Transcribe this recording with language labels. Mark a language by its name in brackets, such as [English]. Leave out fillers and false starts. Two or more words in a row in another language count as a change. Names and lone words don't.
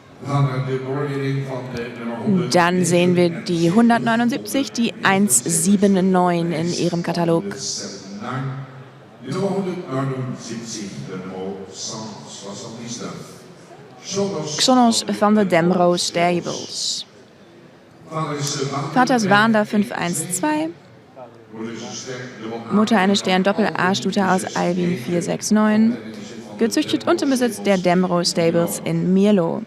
[Dutch] Dan de beoordeling van de nummer 100. [German] Dann sehen wir die 179, die 179 in ihrem Katalog. Die nummer 179, [Dutch] de nummer 179. [German] Xonos van de Demro Stables. Vater ist Wander 512. Mutter eine Stern Doppel A-Stute aus Alvin 469. Gezüchtet und im Besitz der Demro Stables in Mierlo.